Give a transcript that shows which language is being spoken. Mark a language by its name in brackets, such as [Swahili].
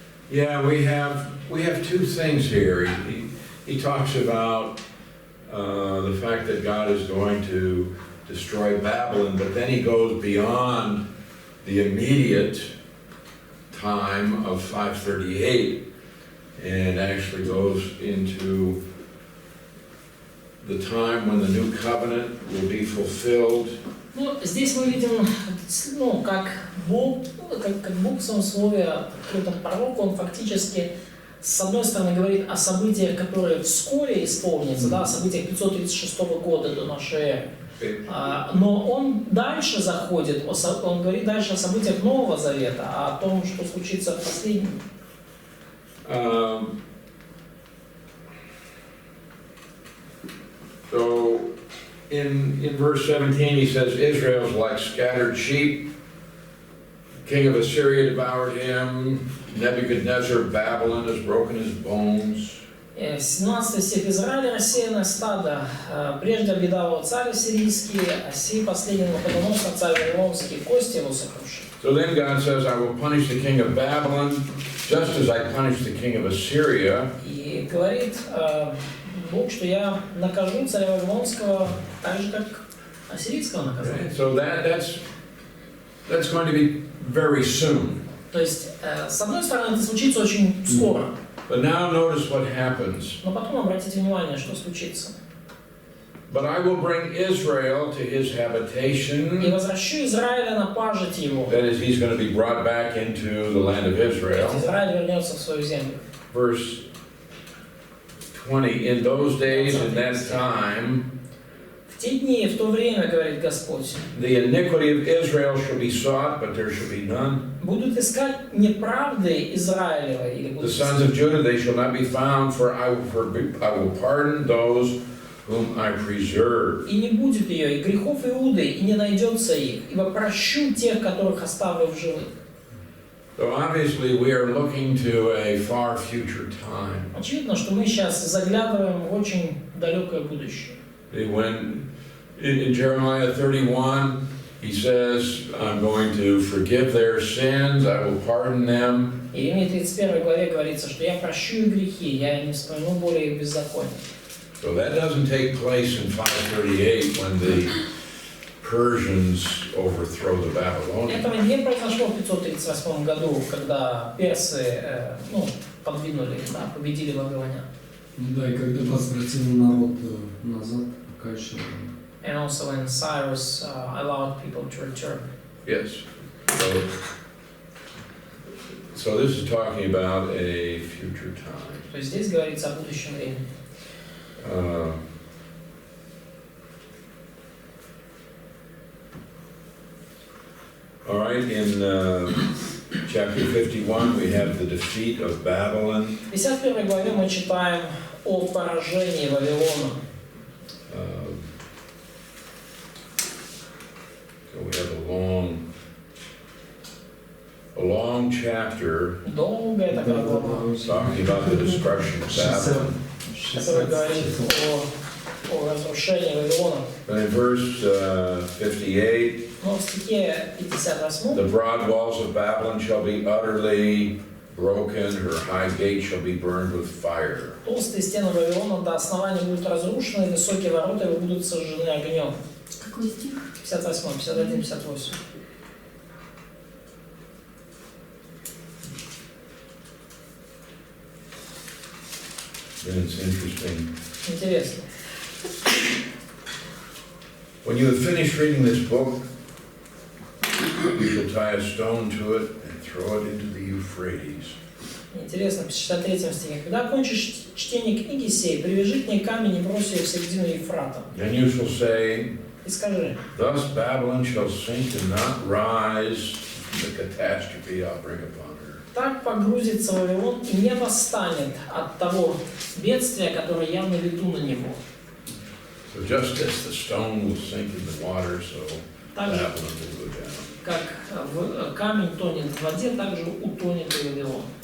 [English] Yeah, we have two things here. He talks about the fact that God is going to destroy Babylon, but then he goes beyond the immediate time of 538 and actually goes into the time when the new covenant will be fulfilled. [Russian] Ну, здесь мы видим, как Бог в своем слове, открытом пророку, он фактически, с одной стороны, говорит о событиях, которые вскоре исполнятся, да, о событиях 536 года до нашей эры. Но он дальше заходит, он говорит дальше о событиях Нового Завета, о том, что случится в последнем. [English] So in verse 17 he says, Israel's like scattered sheep. King of Assyria devoured him. Nebuchadnezzar, Babylon has broken his bones. [Russian] 17 стих. Израиль рассеянное стадо. Прежде обедал царь ассирийский, а сей последний Навуходоносор, царь вавилонский, кости его сокрушил. [English] So then God says, I will punish the king of Babylon, just as I punished the king of Assyria. [Russian] И говорит Бог, что я накажу царя вавилонского так же, как ассирийского наказал. [English] So that's going to be very soon. [Russian] То есть, с одной стороны, это случится очень скоро. [English] But now notice what happens. [Russian] Но потом обратите внимание, что случится. [English] But I will bring Israel to his habitation. [Russian] И возвращу Израиля на пажить его. [English] That is, he's going to be brought back into the land of Israel. [Russian] Израиль вернется в свою землю. [English] Verse 20, in those days, in that time, [Russian] В те дни, в то время, говорит Господь, [English] the iniquity of Israel shall be sought, but there shall be none. [Russian] будут искать неправды Израилева, или [English] The [Russian] будут [English] sons of Judah, they shall not be found, for I will pardon those whom I preserve. [Russian] и не будет ее, и грехов Иуды, и не найдется их, ибо прощу тех, которых оставлю в живых. [English] So obviously we are looking to a far future time. [Russian] Очевидно, что мы сейчас заглядываем в очень далекое будущее. [English] When in Jeremiah 31, he says, I'm going to forgive their sins, I will pardon them. [Russian] В Иеремии 31 главе говорится, что я прощу их грехи, я не вспомину более их беззакония. [English] So that doesn't take place in 538 when the Persians overthrow the Babylonians. [Russian] Этого не произошло в 538 году, когда персы подвинули, победили вавилонян. Да, и когда возвратил народ назад, пока еще... [English] And also when Cyrus allowed people to return. Yes. So this is talking about a future time. [Russian] То есть здесь говорится о будущем времени. [English] All right, in chapter 51 we have the defeat of Babylon. [Russian] В 51 главе мы читаем о поражении Вавилона. [English] So we have a long chapter [Russian] Долгая такая глава, [English] talking about the destruction of Babylon. [Russian] которая говорит о разрушении Вавилона. [English] And in verse 58, [Russian] Но в стихе 58 [English] the broad walls of Babylon shall be utterly broken, her high gate shall be burned with fire. [Russian] толстые стены Вавилона до основания будут разрушены, высокие ворота его будут сожжены огнем. Какой стих? 58, 51, 58. [English] And it's interesting. [Russian] Интересно. [English] When you have finished reading this book, you shall tie a stone to it and throw it into the Euphrates. [Russian] Интересно, в 63 стихе. Когда окончишь чтение книги сей, привяжи к ней камень и брось ее в середину Ефрата. [English] Then you shall say, [Russian] И скажи, [English] thus Babylon shall sink and not rise from the catastrophe I'll bring upon her. [Russian] так погрузится Вавилон и не восстанет от того бедствия, которое я наведу на него. [English] So just as the stone will sink in the water, so [Russian] Так же, [English] Babylon will go down. [Russian] как камень тонет в воде, так же утонет и Вавилон.